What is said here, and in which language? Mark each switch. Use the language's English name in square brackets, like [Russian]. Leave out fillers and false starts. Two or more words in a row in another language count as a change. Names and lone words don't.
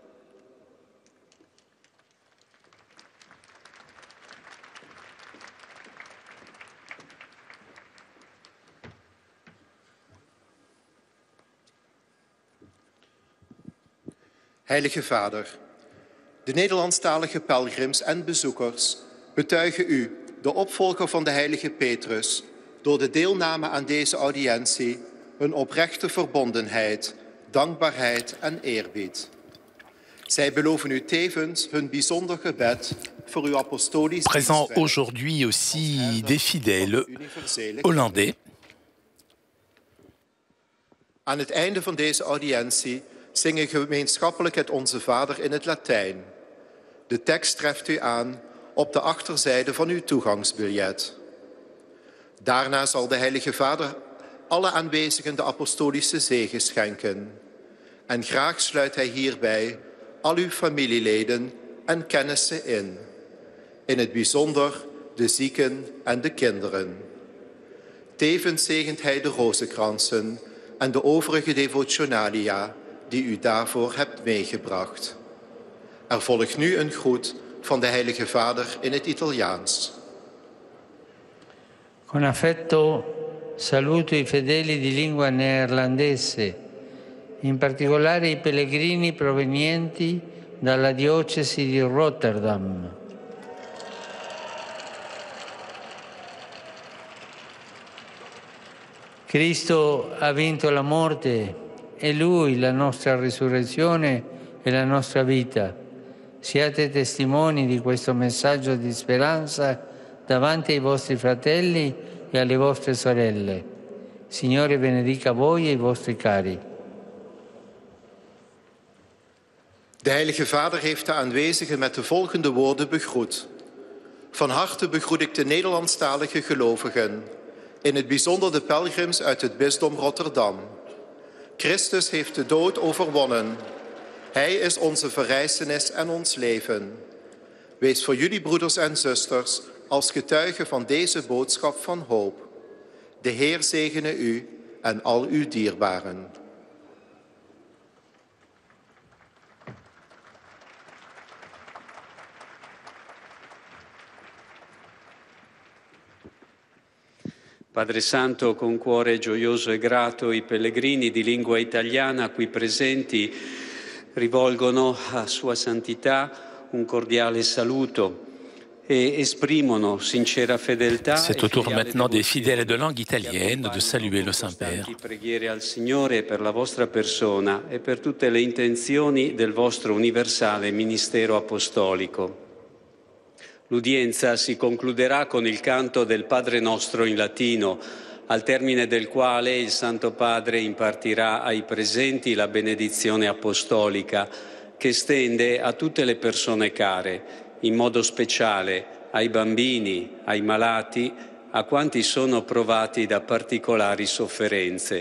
[Dutch] Heilige Vader, de Nederlandstalige pelgrims en bezoekers betuigen u, de opvolger van de heilige Petrus, door de deelname aan deze audiëntie hun oprechte verbondenheid, dankbaarheid en eerbied. Zij beloven u tevens hun bijzonder gebed voor uw apostolisch [French] Présent aujourd'hui aussi des fidèles hollandais. [Dutch] Aan het einde van deze audiëntie zingen gemeenschappelijk het Onze Vader in het Latijn. De tekst treft u aan op de achterzijde van uw toegangsbiljet. Daarna zal de Heilige Vader alle aanwezigen de apostolische zegen schenken. En graag sluit hij hierbij al uw familieleden en kennissen in. In het bijzonder de zieken en de kinderen. Tevens zegent hij de rozenkransen en de overige devotionalia die u daarvoor hebt meegebracht. Er volgt nu een groet van de Heilige Vader in het Italiaans. [Italian] Con affetto saluto i fedeli di lingua neerlandese, in particolare i pellegrini provenienti dalla diocesi di Rotterdam. Cristo ha vinto la morte, è Lui la nostra risurrezione e la nostra vita. Siate testimoni di questo messaggio di speranza davanti ai vostri fratelli e alle vostre sorelle. Signore benedica voi e i vostri cari. [Dutch] De Heilige Vader heeft de aanwezigen met de volgende woorden begroet. Van harte begroet ik de Nederlandstalige gelovigen, in het bijzonder de pelgrims uit het bisdom Rotterdam. Christus heeft de dood overwonnen. Hij is onze verrijzenis en ons leven. Wees voor jullie broeders en zusters als getuigen van deze boodschap van hoop. De Heer zegene u en al uw dierbaren. [Italian] Padre Santo, con cuore gioioso e grato, i pellegrini di lingua italiana qui presenti rivolgono a Sua Santità un cordiale saluto e esprimono sincera fedeltà. [French] C'est au tour maintenant des fidèles de langue italienne de saluer le Saint-Père. [Italian] Preghiere al Signore per la vostra persona e per tutte le intenzioni del vostro universale ministero apostolico. L'udienza si concluderà con il canto del Padre Nostro in latino, al termine del quale il Santo Padre impartirà ai presenti la benedizione apostolica che stende a tutte le persone care, in modo speciale ai bambini, ai malati, a quanti sono provati da particolari sofferenze.